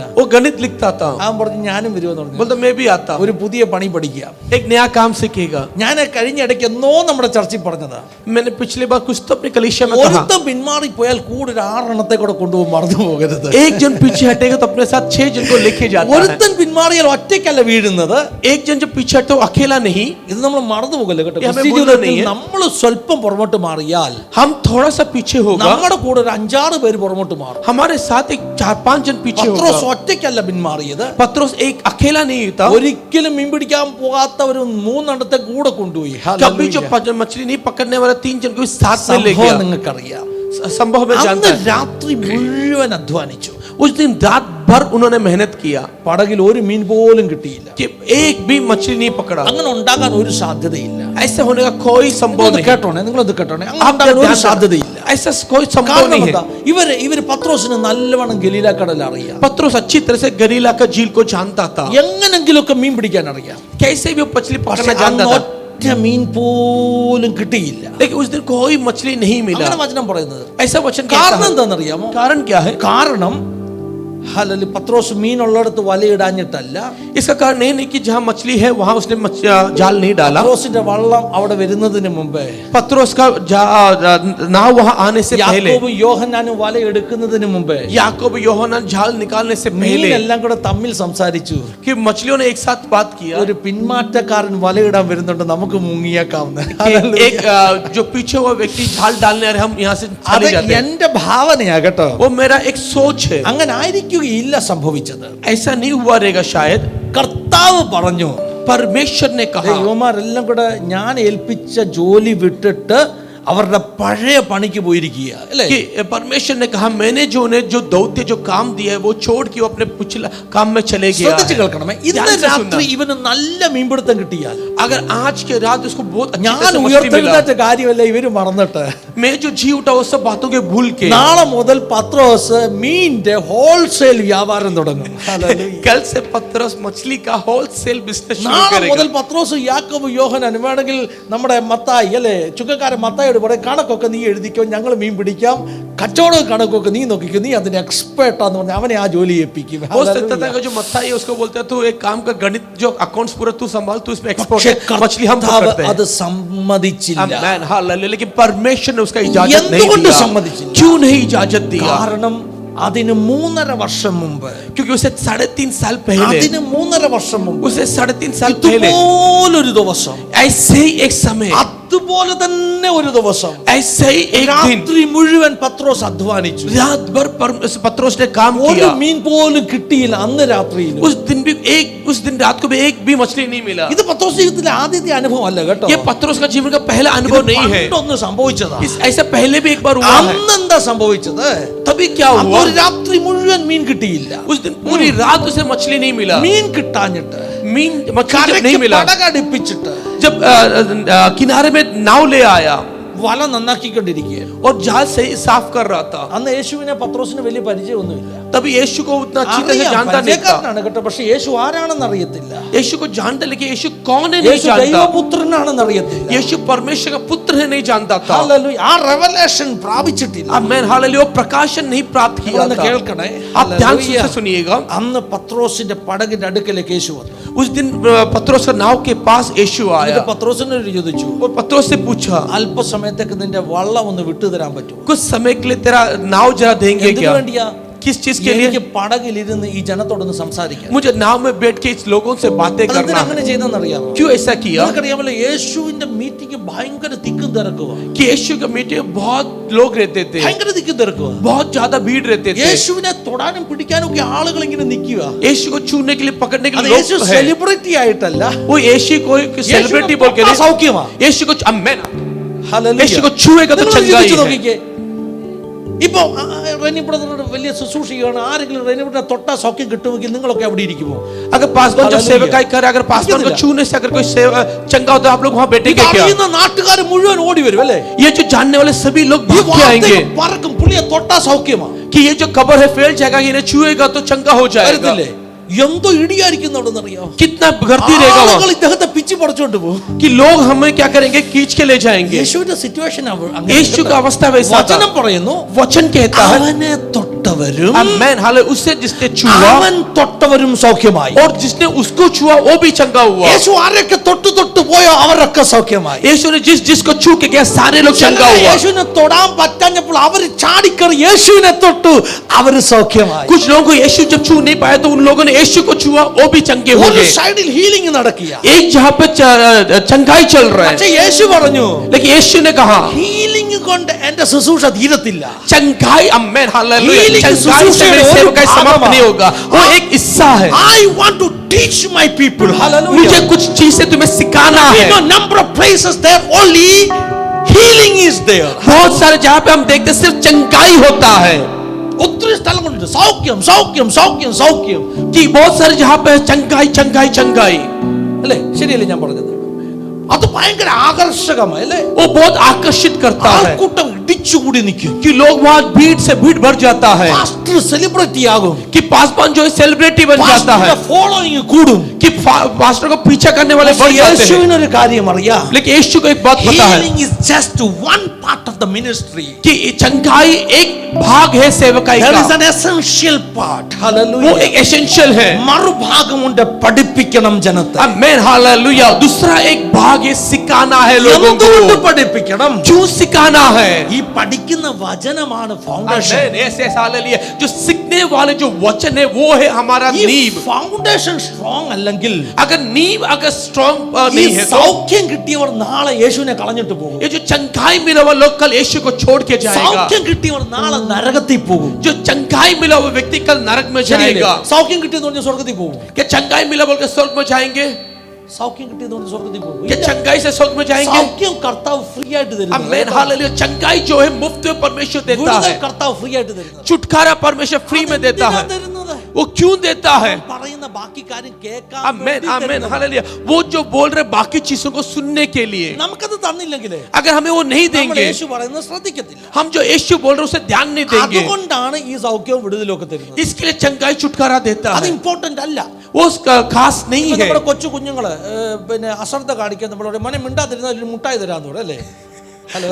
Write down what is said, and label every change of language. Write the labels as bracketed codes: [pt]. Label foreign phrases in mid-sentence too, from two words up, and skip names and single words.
[hi] वो गणित लिखता था. [ml] അവൻ പറഞ്ഞു ഞാനും വരുമെന്ന് പറഞ്ഞു. [hi] बोलता मैं भी आता हूं. [ml] ഒരു പുതിയ പണി പഠിക്കാം. [hi] एक नया काम सीखेगा. [ml] ഞാൻ കഴിഞ്ഞ ഇടയ്ക്ക് എന്നോ നമ്മുടെ ചർച്ചയിൽ പറഞ്ഞതാ. [hi] मैंने पिछले बार कुछ तो अपनी कलीसिया में कहा [ml] ഒരുത്തൻ പിന്മാറി പോയാൽ കൂടെ ഒരു 6 എണ്ണത്തെ കൂടെ കൊണ്ടുപോകും, മറന്നു പോകരുത്. [hi] एक जन पीछे हटेगा तो अपने साथ 6 जन को लेके जाता है. [ml] ഒരുത്തൻ പിന്മാറിയാൽ ഒറ്റയ്ക്കല്ല വീഴുന്നത്. [hi] एक जन जब पीछे हटे तो अकेला नहीं. [ml] ഇത് നമ്മൾ മറന്നു പോകല്ലേ കേട്ടോ. [hi] ये हमें [ml] ക്രിസ്ത്യ [hi] भूलना [ml] ജീവിതത്തിൽ [hi] नहीं है. [ml] നമ്മൾ സ്വല്പം പുറമോട്ട് മാറിയാൽ [hi] हम थोड़ा सा पीछे होगा, [ml] നമ്മുടെ കൂടെ ഒരു 5-6 പേര് പുറമോട്ട് മാറും. [hi] हमारे साथ एक 4-5 जन पीछे [ml] പത്രോസ് [hi] होगा. [ml] ഒറ്റയ്ക്കല്ല പിന്മാറിയത്. [hi] पत्रोस एक अकेला नहीं था. [ml] ഒരിക്കലും മീൻ പിടിക്കാൻ പോകാത്ത ഒരു 3 എണ്ണത്തെ കൂടെ കൊണ്ടുപോയി. [hi] कभी जो मछली नहीं पकड़ने वाला 3 जन को साथ में ले गया. [ml] നിങ്ങൾക്കറിയാം, [hi] संभव में जानता [ml] അന്ന് [hi] है. [ml] രാത്രി മുഴുവൻ അധ്വാനിച്ചു. [hi] उस दिन रात भर उन्होंने मेहनत किया [ml] പടകിൽ ഒരു മീൻ പോലും കിട്ടിയില്ല. [hi] कि एक भी मछली नहीं पकड़ा. [ml] അങ്ങനെ ഉണ്ടാകാൻ ഒരു സാധ്യതയില്ല. [hi] ऐसे होने का कोई संभव नहीं. [ml] കേട്ടോണേ, നിങ്ങളത് കേട്ടോണേ, അങ്ങനെ [hi] आप [ml] ഉണ്ടാകാൻ ഒരു [hi] ध्यान [ml] സാധ്യതയില്ല. [hi] रखना. ऐसा कोई संभव [ml] കാരണം [hi] नहीं [ml] എന്താ? [hi] है. [ml] ഇവര് പത്രോസിന് നല്ലവണ്ണം ഗലീല കടൽ അറിയാം. [hi] पत्रोस अच्छी तरह से गलीला का झील को जानता था. [ml] എങ്ങനെങ്കിലുമൊക്കെ മീൻ പിടിക്കാൻ അറിയാം. [hi] कैसे भी वो मछली [ml] പക്ഷെ [hi] पकड़ना जानता था. [ml] ഒറ്റ മീൻ പോലും കിട്ടിയില്ല. [hi] लेकिन उस दिन कोई मछली नहीं मिला. [ml] അങ്ങനെ വചനം പറയുന്നത്. [hi] ऐसा वचन [ml] കാരണം [hi] कहता है. [ml] എന്താണെന്നറിയാമോ? [hi] कारण क्या है? [ml] കാരണം പത്രോസ് മീൻ ഉള്ളിടത്ത് വലയിടാഞ്ഞിട്ടല്ല. [hi] इसका कारण ये नहीं कि जहाँ मछली है वहाँ उसने जाल नहीं डाला. [ml] പത്രോസിന്റെ വള്ളം അവിടെ വരുന്നതിന് മുമ്പേ, [hi] पत्रोस का नाव वहाँ आने से पहले, [ml] യാക്കോബും യോഹന്നാനും വല എടുക്കുന്നതിന് മുമ്പേ [hi] याकूब यूहन्ना जाल निकालने से पहले [ml] മീനെല്ലാം കൂടെ തമ്മിൽ സംസാരിച്ചു. [hi] कि मछलियों ने एक साथ बात किया [ml] ഒരു പിന്മാറ്റക്കാരൻ വലയിടാൻ വരുന്നുണ്ട്, നമുക്ക് മുങ്ങിയേക്കാവുന്ന. [hi] कि एक जो पीछे हुआ व्यक्ति जाल डालने आ रहे, हम यहाँ से [ml] അത് [hi] चले जाते हैं. [ml] എന്റെ ഭാവനയാ കേട്ടോ. [hi] वो मेरा एक सोच है. [ml] അങ്ങനെ ആയിരിക്കുകയില്ല സംഭവിച്ചത്. [hi] ऐसा नहीं हुआ रहेगा शायद. [ml] കർത്താവ് പറഞ്ഞു, [hi] परमेश्वर ने कहा, [ml] യുവമാരെല്ലാം കൂടെ ഞാൻ ഏൽപ്പിച്ച ജോലി വിട്ടിട്ട് അവരുടെ പഴയ പണിക്ക് പോയിരിക്കുക അല്ലേ? [hi] कि परमेश्वर ने कहा मैंने जो उन्हें जो दौत्य जो काम दिया है वो छोड़ के वो अपने पिछला काम में चले गया [ml] ശ്രദ്ധിച്ച് [hi] है. [ml] കേൾക്കണമേ. ഇന്ന് [hi] ध्यान से [ml] രാത്രി [hi] सुनना. [ml] ഇവന് നല്ല മീൻപിടുത്തം കിട്ടിയാൽ, [hi] अगर आज के रात उसको बहुत अच्छी [ml] ഞാൻ [hi] तरह से मछली मिला, [ml] ഉയർത്തെഴുന്നേറ്റ കാര്യമല്ല ഇവര് മറന്നിട്ട്, [hi] मैं जो जी उठा वो सब बातों के भूल के [ml] നാളെ മുതൽ പത്രോസ് മീനിന്റെ ഹോൾസെയിൽ വ്യാപാരം തുടങ്ങും. [hi] कल से पत्रोस मछली का [en] wholesale business [hi] शुरू [ml] നാളെ [hi] करेगा. [ml] മുതൽ പത്രോസ് യാക്കോബ് യോഹന്നാൻ വേണമെങ്കിൽ നമ്മുടെ മത്തായി അല്ലേ, ചുങ്കക്കാരൻ മത്തായിയോട് പറയും കണക്കൊക്കെ നീ എഴുതിക്കോ, ഞങ്ങൾ മീൻ പിടിക്കാം, കച്ചവടം കണക്കൊക്കെ നീ നോക്കിക്കോ, നീ അതിന് എക്സ്പേർട്ടാന്ന് പറഞ്ഞ് അവനെ ആ ജോലി ഏൽപ്പിക്കും. [hi] हो सकता था कि जो मत्ता है उसको बोलता है तू एक काम का गणित जो अकाउंट्स पूरा तू संभाल, तू इसमें एक्सपर्ट [ml] പക്ഷേ [hi] है, मछली हम [ml] കർത്താവ് [hi] पकड़ते हैं. [ml] അത് സമ്മതിച്ചില്ല. [hi] आमीन हालेलुया. लेकिन परमेश्वर ने उसका इजाजत नहीं [ml] എന്തുകൊണ്ട് [hi] दिया. [ml] സമ്മതിച്ചില്ല? [hi] क्यों नहीं इजाजत दिया? [ml] കാരണം അതിന് 3.5 വർഷം മുമ്പ്, [hi] क्योंकि उसे 3.5 साल पहले, [ml] അതിന് 3.5 വർഷം മുമ്പ് [hi] उसे 3.5 साल पहले [ml] ഇതുപോലൊരു ദിവസം, [hi] ऐसे ही एक समय, [ml] അതുപോലെ തന്നെ ഒരു ദിവസം [hi] ऐसे ही एक दिन [ml] രാത്രി മുഴുവൻ പത്രോസ് അധ്വാനിച്ചു. [hi] रात भर पत्रोस ने काम [ml] ഒരു [hi] किया. [ml] മീൻ പോലും കിട്ടിയില്ല അന്ന് രാത്രിയിൽ. [hi] उस दिन रात को भी एक भी मछली नहीं मिला. [ml] ഇത് പത്രോസ് ജീവിതത്തിലെ ആദ്യത്തെ അനുഭവം അല്ല കേട്ടോ. [hi] ये पत्रोस का जीवन का पहला अनुभव नहीं है. [ml] ഒന്ന് സംഭവിച്ചതാ. [hi] ऐसा पहले भी एक बार हुआ है. [ml] അന്നെന്താ സംഭവിച്ചത്? [hi] तभी क्या हुआ? [ml] ഒരു രാത്രി മുഴുവൻ മീൻ കിട്ടിയില്ല. [hi] उस दिन पूरी रात उसे मछली नहीं मिला. [ml] മീൻ കിട്ടാഞ്ഞിട്ട് [hi] मीन मछली जब नहीं [ml] കരയ്ക്ക് [hi] मिला, [ml] പടകടിപ്പിച്ചിട്ട് [hi] जब किनारे में नाव ले आया [ml] വല നന്നാക്കിക്കൊണ്ടിരിക്കുകയാണ്. [hi] और जाल सही साफ कर रहा था, [ml] അന്ന് യേശുവിനെ പത്രോസിന് വലിയ പരിചയമൊന്നുമില്ല. [hi] तभी यीशु को उतना अच्छी तरह से [ml] അറിയാം, [hi] जानता नहीं था. [ml] പരിചയക്കാരനാണ് കേട്ടോ, പക്ഷെ യേശു ആരാണെന്ന് അറിയത്തില്ല. [hi] यीशु को जानता, लेकिन यीशु कौन है नहीं [ml] യേശു [hi] जानता. [ml] ദൈവപുത്രനാണെന്ന് അറിയത്തില്ല. [hi] यीशु परमेश्वर का पुत्र उन्हें नहीं जानता था। [ml] Hallelujah. ആ revelation പ്രാപിച്ചിട്ടില്ല. [hi] आमेन हालेलुया। प्रकाशन नहीं प्राप्त किया [ml] ഒന്ന് [hi] था। [ml] കേൾക്കണേ. [hi] आप ध्यान से [ml] Hallelujah. [hi] सुनिएगा। [ml] അന്ന് പത്രോസിന്റെ പടകിന്റെ അടുക്കലേക്ക് യേശു വന്നു. [hi] उस दिन पत्रोस का नाव के पास यीशु आया [ml] എന്നിട്ട് പത്രോസിനോട് ചോദിച്ചു, [hi] और पत्रोस से पूछा, [ml] അല്പസമയത്തേക്ക് നിന്റെ വള്ളം ഒന്ന് വിട്ടുതരാൻ പറ്റുമോ? [hi] कुछ समय के लिए तेरा नाव जरा देंगे [ml] എന്തിനു [hi] क्या? [ml] വേണ്ടിയാ? [hi] किस चीज के [ml] എനിക്ക് [hi] लिए? [ml] പടകിലിരുന്ന് ഈ ജനത്തോടൊന്ന് സംസാരിക്കാം. [hi] मुझे नाव में बैठ के इस लोगों से बातें [ml] അതെന്തിനാ [hi] करना [ml] അങ്ങനെ [hi] है। [ml] ചെയ്തെന്നറിയാമോ? [hi] क्यों ऐसा किया? [ml] നിങ്ങൾക്കറിയാമല്ലോ യേശുവിന്റെ മീറ്റിംഗ് ഭയങ്കര തിക്കും തിരക്കുവാ. [hi] कि यीशु के मीटिंग में बहुत लोग रहते थे, [ml] ഭയങ്കര തിക്കും തിരക്കുവാ. [hi] बहुत ज्यादा भीड़ रहते थे। [ml] യേശുവിനെ തൊടാനും പിടിക്കാനും ഒക്കെ ആളുകൾ ഇങ്ങനെ നിൽക്കുക. [hi] यीशु को छूने के लिए, पकड़ने के [ml] അത് [hi] लिए [ml] യേശു [hi] लोग हैं। [ml] സെലിബ്രിറ്റി ആയിട്ടല്ല, [hi] वो यीशु को सेलिब्रिटी बोल के नहीं, [ml] സൗഖ്യമാ. [hi] यीशु को आमेन, [ml] ഹല്ലേലൂയ. [hi] यीशु को छुएगा तो [ml] നിങ്ങൾ [hi] चंगाई [ml] ചിന്തിച്ച് [hi] है। [ml] നോക്കിക്കേ. ഇപ്പൊ റെനി ബ്രദറിനോട് വലിയ ശുശ്രൂഷിക്കുകയാണ്, ആരെങ്കിലും റെനി ബ്രദറിനെ തൊട്ടാ സൗഖ്യം കിട്ടുമെങ്കിൽ നിങ്ങളൊക്കെ അവിടെ ഇരിക്കുമോ? [hi] अगर पासवान जब हालेलुया। सेवकाई करे, अगर पासवान को छूने से अगर कोई चंगा होता है, आप लोग वहां बैठेंगे क्या? [ml] അറിയുന്ന നാട്ടുകാർ മുഴുവൻ ഓടി വരും അല്ലേ? [hi] ये जो जानने वाले सभी लोग [ml] ഈ [hi] भाग के आएंगे [ml] വാർത്തകൾ പറക്കും, പുള്ളിയെ തൊട്ടാ സൗഖ്യമാ. [hi] कि ये जो खबर है फैल जाएगा, इन्हें छुएगा तो चंगा हो जाएगा। [ml] വരത്തില്ലേ? എന്തോ ഇടിയായിരിക്കും അവിടെ അറിയാമോ? [hi] कितना भर्ती रहेगा [ml] ആളുകൾ [hi] वहाँ, [ml] ഇദ്ദേഹത്തെ പിച്ച് പറിച്ചോണ്ട് പോകും. [hi] कि लोग हमें क्या करेंगे, खींच के ले जाएंगे। [ml] യേശുവിന്റെ സിറ്റുവേഷൻ [hi] यीशु का अवस्था वैसा था। [ml] വചനം പറയുന്നു, [hi] वचन कहता है, [ml] അവനെ തൊട്ടവരും [hi] आमेन हालेलुया, उससे जिसने छुआ [ml] അവൻ തൊട്ടവരും സൗഖ്യമായി. [hi] और जिसने उसको छुआ वो भी चंगा हुआ। [ml] യേശു ആരൊക്കെ തൊട്ടു തൊട്ടു പോയോ അവരൊക്കെ സൗഖ്യമായി. [hi] यीशु ने जिसको छू के गया सारे लोग चंगा [ml] ചിലരെ [hi] हुआ। [ml] യേശുവിനെ തൊടാൻ പറ്റാഞ്ഞപ്പോൾ അവർ ചാടിക്കറി യേശുവിനെ തൊട്ടു, അവര് സൗഖ്യമായി. [hi] कुछ लोगों को यीशु जब छू नहीं पाया तो उन लोगों ने यीशु को छुआ, वो भी चंगे हो [ml] ഒരു [hi] गए। [ml] സൈഡിൽ ഹീലിംഗ് നടക്കുക. [hi] एक जहां पे चंगाई चल रहा है, [ml] പക്ഷേ യേശു പറഞ്ഞു, [hi] लेकिन यीशु ने कहा [ml] ഹീലിംഗ് കൊണ്ട് എന്റെ ശുശ്രൂഷ തീരത്തില്ല. [hi] चंगाई, आमेन हालेलुया, [en] Healing [hi] चंगाई से मेरी सेवकाई समाप्त नहीं होगा, वो एक हिस्सा है। [en] I want to teach my people. [hi] मुझे [en] Hallelujah. [hi] कुछ चीजें तुम्हें सिखाना [en] In [hi] है। [en] a number of places there only healing is there. [hi] बहुत सारे जहां पे हम देखते हैं सिर्फ चंगाई होता है, [ml] ഒത്തിരി സ്ഥലങ്ങളുണ്ട് സൗഖ്യം സൗഖ്യം സൗഖ്യം സൗഖ്യം, [hi] कि बहुत सारे जहां पे चंगाई चंगाई चंगाई, [ml] അല്ലേ? ശരിയല്ലേ ഞാൻ പറഞ്ഞത്? അത് ഭയങ്കര ആകർഷകമായി അല്ലേ? [hi] वो बहुत आकर्षित करता है [ml] ആൾക്കൂട്ടം ഇടിച്ചുകൂടി നിൽക്കും. [hi] कि लोग वहां भीड़ से भीड़ भर जाता है, [ml] പാസ്റ്റർ സെലിബ്രിറ്റി ആകും. [hi] कि पासवान जो है सेलिब्रिटी बन जाता है, [ml] ഫോളോയിങ് കൂടും. [hi] कि पास्टर को पीछा करने वाले बढ़ जाते हैं। [ml] യേശുവിനൊരു കാര്യം അറിയാം, [hi] लेकिन यीशु को एक बात पता है [en] healing is just one part of the ministry. [hi] कि चंगाई एक भाग है सेवकाई [en] There [hi] का, [en] is an essential part. [hi] वो [en] Hallelujah. [hi] एक एसेंशियल है। [ml] മറുഭാഗമുണ്ട്, പഠിപ്പിക്കണം ജനത്തെ. [hi] आमेन हालेलुया, दूसरा एक भाग है सिखाना है लोगों [ml] എന്തുകൊണ്ട് [hi] को। [ml] പഠിപ്പിക്കണം? [hi] क्यों सिखाना है? [ml] ഈ പഠിക്കുന്ന വചനമാണ് ഫൗണ്ടേഷൻ. [hi] आमेन, ऐसे हालेलुया, जो सीखने वाले जो वचन है वो है हमारा [ml] ഈ [hi] नींव। [en] foundation strong [ml] അല്ലെങ്കിൽ [hi] अगर नींव अगर स्ट्रॉन्ग [ml] ഈ [hi] नहीं है तो [ml] സൗഖ്യം കിട്ടിയവർ നാളെ യേശുവിനെ കളഞ്ഞിട്ട് പോകും. [hi] ये जो चंगाई मिला हुआ लोग कल यीशु को छोड़ के जाएगा। [ml] സൗഖ്യം കിട്ടിയവർ നാളെ നരകത്തിൽ പോകും. [hi] जो चंगाई मिला हुआ व्यक्ति कल नरक में [ml] ശരിയല്ലേ? [hi] जाएगा। [ml] സൗഖ്യം കിട്ടിയെന്ന് പറഞ്ഞ് സ്വർഗത്തിൽ പോകും. [hi] क्या चंगाई मिला बोल के स्वर्ग में जाएंगे? [ml] സൗഖ്യം കിട്ടിയെന്ന് പറഞ്ഞ് സ്വർഗത്തിൽ പോകും. [hi] क्या चंगाई से स्वर्ग में जाएंगे? [ml] സൗഖ്യം കർത്താവ് ഫ്രീ ആയിട്ട് [hi] आमेन [ml] തരുന്നു. [hi] हालेलुया, चंगाई जो है मुफ्त में परमेश्वर देता [ml] വിടുതൽ [hi] है, [ml] കർത്താവ് ഫ്രീ ആയിട്ട് തരുന്നു. [hi] छुटकारा परमेश्वर फ्री में देता है। [ml] തരുന്നത് [hi] वो क्यों देता है? [ml] പറയുന്ന ബാക്കി കാര്യം കേൾക്കാൻ [hi] आमेन [ml] വേണ്ടി [hi] आमेन [ml] തരുന്നതാ. [hi] हालेलुया, वो जो बोल रहे बाकी चीजों को सुनने के लिए, [ml] നമുക്കത് തന്നില്ലെങ്കിലേ [hi] अगर हमें वो नहीं [ml] നമ്മൾ [hi] देंगे, [ml] യേശു പറയുന്നത് ശ്രദ്ധിക്കത്തില്ല. [hi] हम जो यीशु बोल रहे उसे ध्यान नहीं देंगे। [ml] അതുകൊണ്ടാണ് ഈ സൗഖ്യവും വിടുതലൊക്കെ തരുന്നത്. [hi] इसके लिए चंगाई छुटकारा देता [ml] അത് [hi] है, [ml] ഇമ്പോർട്ടന്റ് അല്ല. [hi] वो उसका खास नहीं [ml] ഇപ്പൊ [hi] है। [ml] നമ്മുടെ കൊച്ചു കുഞ്ഞുങ്ങള് പിന്നെ അശ്രദ്ധ കാണിക്കാൻ നമ്മളോട് മനെ മിണ്ടാതിരുന്ന ഒരു മുട്ടായി തരാന്ന് പറയും അല്ലേ? ഹലോ,